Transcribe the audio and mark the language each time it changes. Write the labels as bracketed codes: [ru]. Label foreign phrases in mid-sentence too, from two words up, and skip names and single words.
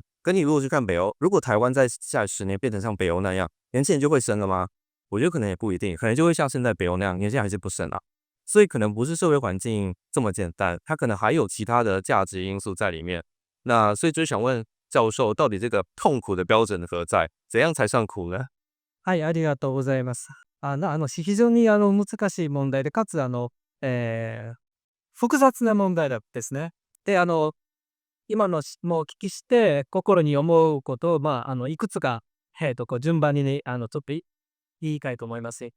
[zh] 可你如果去看北欧，如果台湾在下10年变成像北欧那样，年轻人就会生了吗？我觉得可能也不一定，可能就会像现在北欧那样，年轻人还是不生啊。所以可能不是社会环境这么简单，它可能还有其他的价值因素在里面。那所以就想问教授，到底这个痛苦的标准何在？怎样才算苦呢？ [ja] はい、ありがとうございます。非常に難しい問題で、かつ複雑な問題ですね。で、今のもうお聞きして心に思うことを、いくつか、順番にね、ちょっと言いたいと思います。